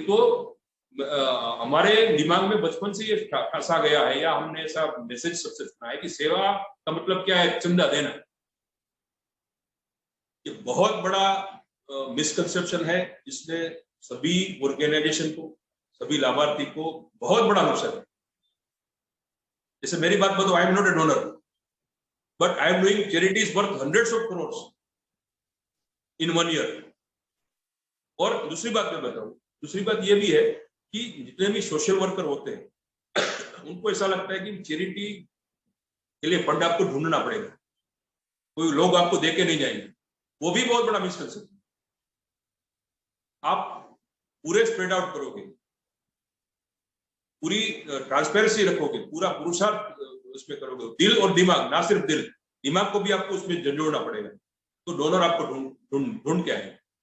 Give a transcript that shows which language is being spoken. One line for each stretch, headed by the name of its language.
Hindi: तो हमारे दिमाग में बचपन से ये फंसा गया है, या हमने ऐसा मैसेज सबसे सुना है कि सेवा का मतलब क्या है, चंदा देना। ये बहुत बड़ा मिसकंसेप्शन है, जिसने सभी ऑर्गेनाइजेशन को, सभी लाभार्थी को बहुत बड़ा नुकसान है। जैसे मेरी बात बताओ,
English: I am not a donor, but I am doing charities worth hundreds of crores in 1 year.
Hindi: और दूसरी बात मैं बताऊं, दूसरी बात ये भी है कि जितने भी सोशल वर्कर होते हैं उनको ऐसा लगता है कि चैरिटी के लिए फंड आपको ढूंढना पड़ेगा, कोई लोग आपको देके नहीं जाएंगे। वो भी बहुत बड़ा मिसकंसेप्शन। आप पूरे स्प्रेड आउट करोगे, पूरी ट्रांसपेरेंसी रखोगे, पूरा पुरुषार्थ उसमें करोगे, दिल और दिमाग, ना सिर्फ दिल, दिमाग को भी आपको उसमें जोड़ना पड़ेगा, तो डोनर आपको ढूंढ के आएगा।